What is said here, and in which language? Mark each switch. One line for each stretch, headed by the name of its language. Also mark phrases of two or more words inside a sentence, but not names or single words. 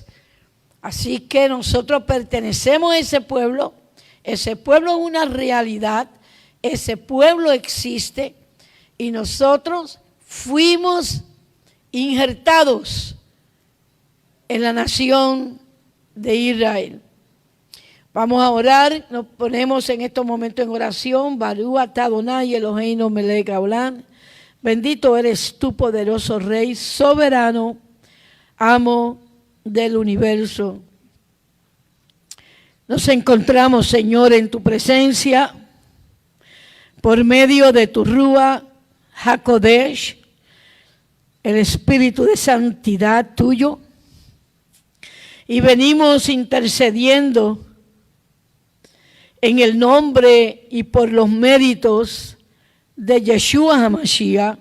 Spanish: Así que nosotros pertenecemos a ese pueblo es una realidad, ese pueblo existe y nosotros fuimos injertados en la nación de Israel. Vamos a orar, nos ponemos en estos momentos en oración.
Hebrew: ברוך אתה אדוני אלוהינו מלך העולם.
Spanish: Bendito eres tú, poderoso Rey, soberano, amo del universo. Nos encontramos, Señor, en tu presencia por medio de tu
Hebrew: רוח הקודש,
Spanish: el Espíritu de santidad tuyo, y venimos intercediendo en el nombre y por los méritos de
Hebrew: ישוע המשיח.